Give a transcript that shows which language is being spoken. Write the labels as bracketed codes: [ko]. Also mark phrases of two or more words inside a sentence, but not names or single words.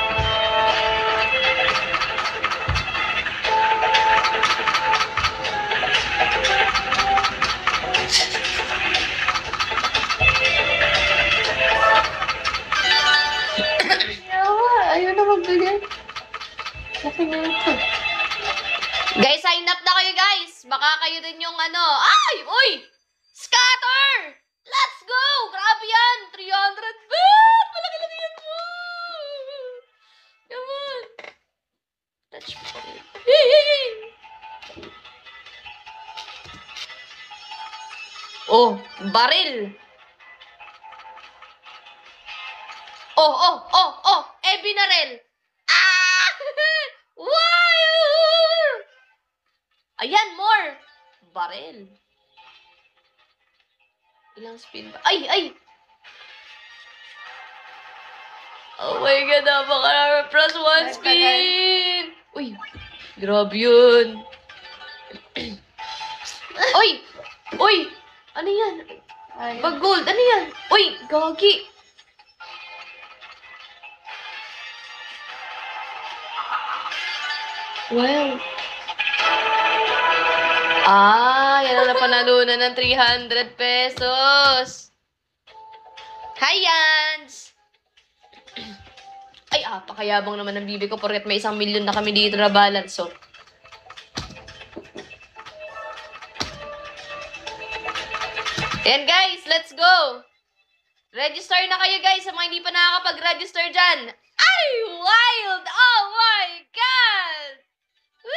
[tl] Ayaw na magbigay. Laki na ito. Guys, sign up na kayo guys. Baka kayo din yung Ay! Uy! [en] Scatter! Let's go! [tl] Grabe yan! 300 baht! Malaki-laki yan mo! [en] Come on! Touch point. Yay! [tl] Oh, baril! Oh! Binaril! Ah! Wow! Ayan, more! Baril. Ilang spin ba? Ay! [en] Oh my God, [tl] napakarami. [en] Plus one spin! [tl] Uy, grabe yun. Uy! Ano yan? Bag gold, ano yan? Uy, gagi. Wow. Yan ang napanalunan ng 300 pesos. [en] Hi, Yans! [tl] Ay, pakayabang naman ng bibi ko porket may 1 milyon na kami dito na balance, so. Ayan, guys, [en] let's go! [tl] Register na kayo, guys, sa mga hindi pa nakakapag-register dyan. Ay, [en] wild! Oh my God!